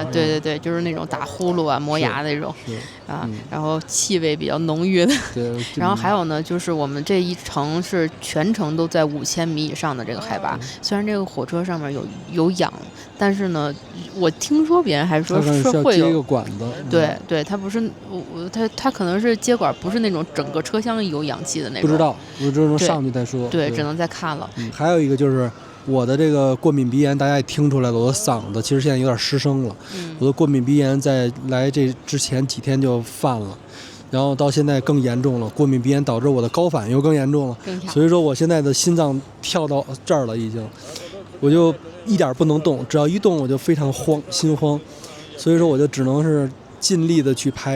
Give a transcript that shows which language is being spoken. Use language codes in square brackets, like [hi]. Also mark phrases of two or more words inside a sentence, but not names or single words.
[zh] 對，就是那種打呼嚕啊、磨牙的那種，然後氣味比較濃郁的。對，然後還有呢，就是我們這一程是全程都在5000米以上的這個海拔，雖然這個火車上面有氧，但是呢，我聽說別人還說是會有接一個管子。對，它不是它可能是接管，不是那種整個車廂有氧氣的那種。不知道，我只能上去再說。對，只能再看了。還有一個就是我的這個過敏鼻炎，大家也聽出來了，我的嗓子其實現在有點失聲了。我的過敏鼻炎在來這之前幾天就犯了，然後到現在更嚴重了。過敏鼻炎導致我的高反又更嚴重了，所以說我現在的心臟跳到這兒了，已經，我就一點不能動，只要一動我就非常心慌，所以說我就只能是盡力的去拍。